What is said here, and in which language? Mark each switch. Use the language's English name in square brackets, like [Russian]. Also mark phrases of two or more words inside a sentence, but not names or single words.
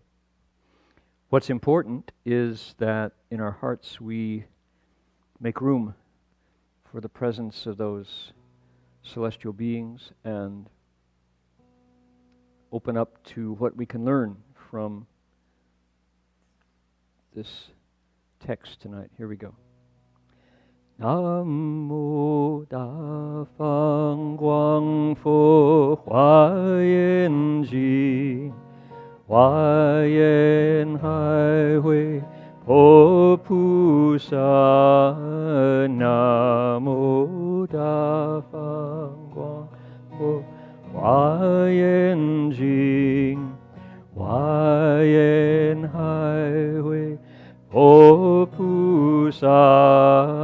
[English] What's important is that in our hearts we make room for the presence of those celestial beings and open up to what we can learn from this text tonight. Here we go. [Chinese] 南無 大 方 廣 佛 華 嚴 經 華 嚴 海 會 佛 菩 薩南無 大 方 廣 佛 華 嚴 經 華 嚴 海 會 佛 菩 薩